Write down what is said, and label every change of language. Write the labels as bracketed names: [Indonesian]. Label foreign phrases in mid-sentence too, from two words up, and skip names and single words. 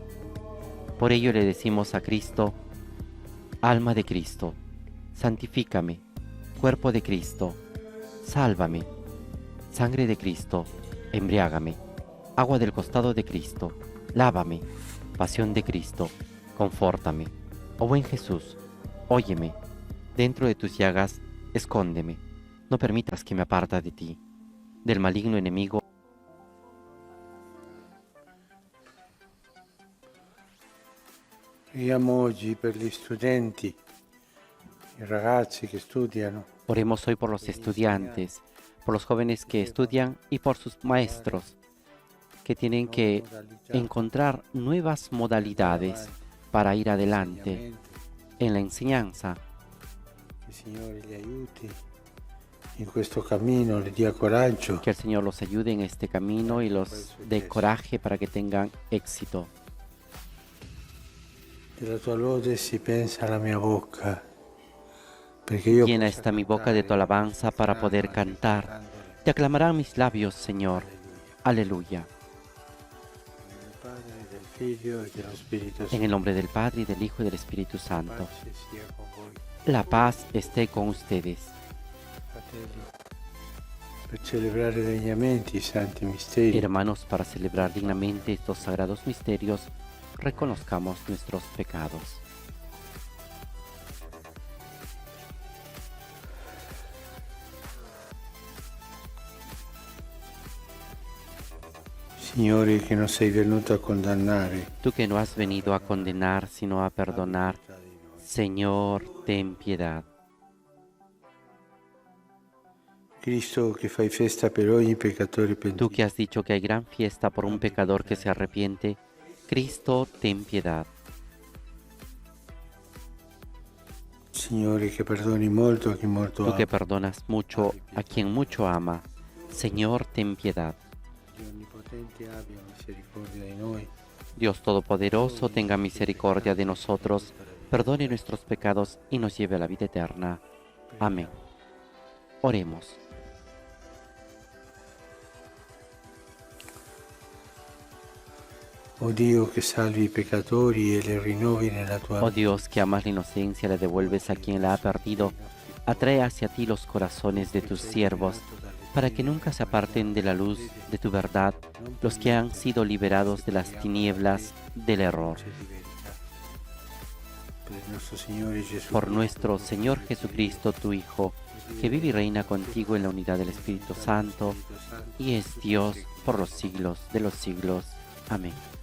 [Spanish] Por ello le decimos a Cristo: alma de Cristo, santifícame; cuerpo de Cristo, sálvame; sangre de Cristo, embriágame; agua del costado de Cristo, lávame; pasión de Cristo, confórtame. Oh buen Jesús, óyeme; dentro de tus llagas, escóndeme; no permitas que me aparta de ti, del maligno enemigo. [Italian] Preghiamo oggi per gli studenti, i ragazzi che studiano, [Spanish] Oremos hoy por los estudiantes, por los jóvenes que estudian y por sus maestros, que tienen que encontrar nuevas modalidades para ir adelante en la enseñanza. [Italian] il Signore li aiuti in questo cammino, li dia coraggio. [Spanish] Que el Señor los ayude en este camino y los dé coraje para que tengan éxito. [Italian] Della tua lode si pensa alla mia bocca, perché io [Spanish] Llena [Italian] possa [Spanish] esta mi boca de tu [Italian] cantare [Spanish] alabanza para poder cantar. [Italian] cantandole. [Spanish] Te aclamarán mis labios, Señor. Aleluya. [Italian] Del Padre, del Figlio e dello Spirito [Spanish] En [Italian] Santo. [Spanish] el nombre del Padre, y del Hijo y del Espíritu Santo. [Italian] Pace sia con voi, [Spanish] La paz esté con ustedes. [Italian] fratelli. Per celebrare degnamente i santi misteri, [Spanish] Hermanos, para celebrar dignamente estos sagrados misterios, reconozcamos nuestros pecados. [Italian] Signore, che non sei venuto a condannare, [Spanish] Tú que no has venido a condenar, sino a perdonar, [Italian] abbi pietà di noi. [Spanish] Señor, ten piedad. [Italian] Cristo, che fai festa per ogni peccatore [Spanish] Tú [Italian] pentito, [Spanish] que has dicho que hay gran fiesta por un pecador que se arrepiente, Cristo, ten piedad. [Italian] Signore, che perdoni molto a chi molto [Spanish] Tú [Italian] ama, [Spanish] que perdonas mucho a quien mucho ama, Señor, ten piedad. [Italian] Dio Onnipotente abbia misericordia di noi, [Spanish] Dios Todopoderoso, tenga misericordia de nosotros, perdone nuestros pecados y nos lleve a la vida eterna. Amén. Oremos. [Italian] O Dio che salvi i peccatori e li rinnovi nella tua [Spanish] Oh Dios, que amas la inocencia, la devuelves a quien la ha perdido, atrae hacia ti los corazones de tus siervos, para que nunca se aparten de la luz de tu verdad los que han sido liberados de las tinieblas del error. [Italian] Per il nostro Signore Gesù, [Spanish] Por nuestro Señor Jesucristo, tu Hijo, que vive y reina contigo en la unidad del Espíritu Santo, y es Dios por los siglos de los siglos. Amén.